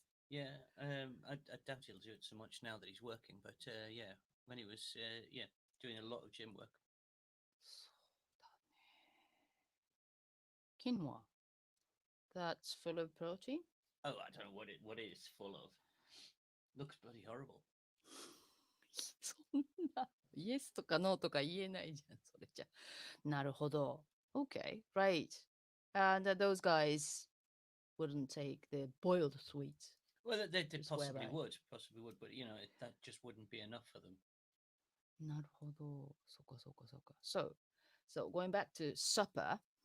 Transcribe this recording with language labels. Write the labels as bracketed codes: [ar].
[en] Yeah, I doubt he'll do it so much now that he's working, but yeah, when he was doing a lot of gym work. Quinoa. That's full of protein? Oh, I don't know what it is full of. Looks bloody horrible. [ja] そんな、イエスとかノーとか言えないじゃん、それじゃ。なるほど。 [en] Okay, right. And those guys wouldn't take the boiled sweets. Well, they Just possibly whereby. would, but that just wouldn't be enough for them. [ja] なるほど。そうかそうかそうか。 [en] So going back to supper.